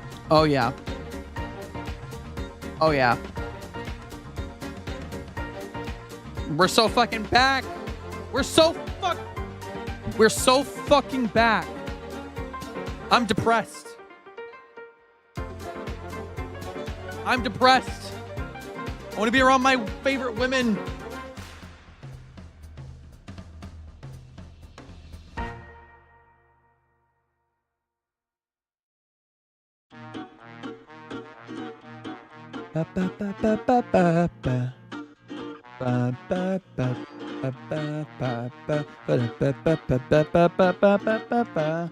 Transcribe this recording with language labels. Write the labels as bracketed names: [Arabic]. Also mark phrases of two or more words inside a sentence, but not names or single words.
[English] Oh, yeah. Oh, yeah. We're so fucking back. We're so fucking back. I'm depressed. I'm depressed. I want to be around my favorite women. Ba, ba, ba, ba, ba, ba, ba. Ba, ba, ba, ba, ba, ba, ba, ba, ba, ba, ba, ba, ba, ba, ba, ba, ba, ba.